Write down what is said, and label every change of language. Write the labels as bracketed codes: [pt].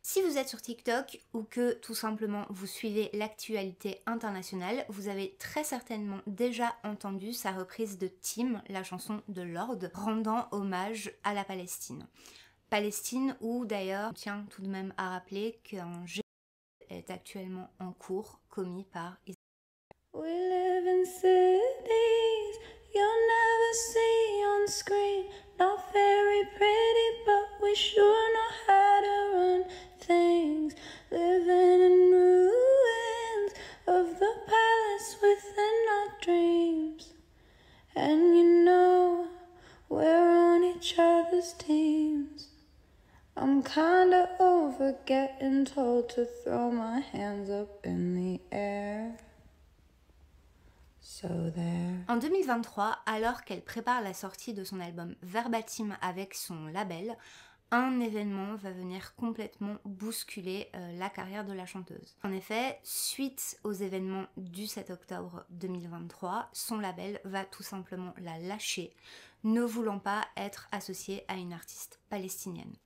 [fr] Si vous êtes sur TikTok ou que tout simplement vous suivez l'actualité internationale, vous avez très certainement déjà entendu sa reprise de Tim, la chanson de Lorde, rendant hommage à la Palestine. Palestine où d'ailleurs, on tient tout de même à rappeler qu'un génocide est actuellement en cours commis par Israël. [en] We live cities you'll never see on screen. Not very pretty, but we sure know how to run things. Living in ruins of the palace within our dreams. And you know we're on each other's teams. I'm kinda over getting told to throw my hands up in the air. So there. [fr] En 2023, alors qu'elle prépare la sortie de son album Verbatim avec son label, un événement va venir complètement bousculer la carrière de la chanteuse. En effet, suite aux événements du 7 octobre 2023, son label va tout simplement la lâcher, ne voulant pas être associée à une artiste palestinienne.